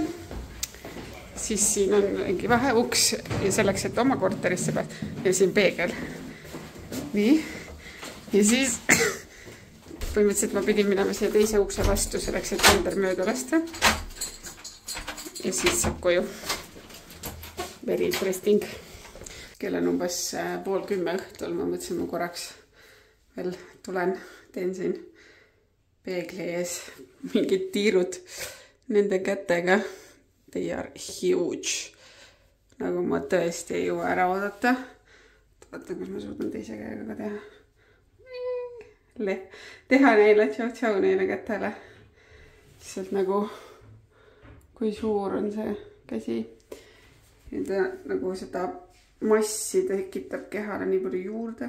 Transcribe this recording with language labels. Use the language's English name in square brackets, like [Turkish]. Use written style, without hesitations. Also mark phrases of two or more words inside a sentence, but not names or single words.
[Estonian] Siis siin on mingi vaheuks ja selleks, et oma korterisse pääs. Ja siin peegel. Nii. Ja siis põhimõtteliselt ma pidin minema siia teise ukse vastu selleks, et Jander mööda lasta. Ja siis saab koju. [English] Very interesting. [Estonian] Kell on umbes 9:30 õhtul. Ma mõtlesin, ma korraks veel tulen, teen siin peegli ees mingid tiirud nende kätega. [English] They are huge. [Estonian] Nagu ma tõesti ei jõua ära oodata. Vaatan, kas ma suudan teise käega ka teha. Teha neile tšau-tšau neile kätele. Lihtsalt nagu, kui suur on see käsi. Ja ta nagu seda massi tekitab kehale nii palju juurde.